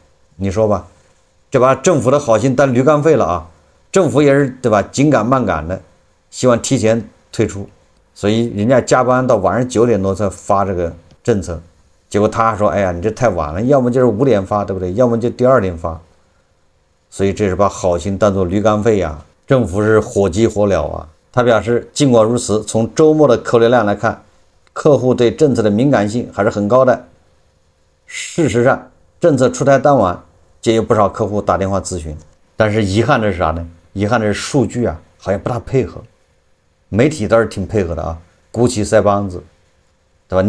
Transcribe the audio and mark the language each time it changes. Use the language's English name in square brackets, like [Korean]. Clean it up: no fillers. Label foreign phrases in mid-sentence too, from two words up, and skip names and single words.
[Chinese] 你說吧，這把政府的好心當驢桿費了政府也是對吧，緊趕慢趕的，希望提前推出，所以人家加班到晚上9點多才發這個政策，結果他說哎呀你這太晚了，要麼就是5點發，對不對？要麼就第2天發，所以這是把好心當作驢桿費政府是火急火燎他表示，儘管如此，從周末的客流量來看，客戶對政策的敏感性還是很高的。事實上，政策出台当晚，就有不少客戶打電話諮詢。但是遺憾的是啥呢？遺憾的是數據好像不大配合。媒體倒是挺配合的鼓起腮幫子，对吧？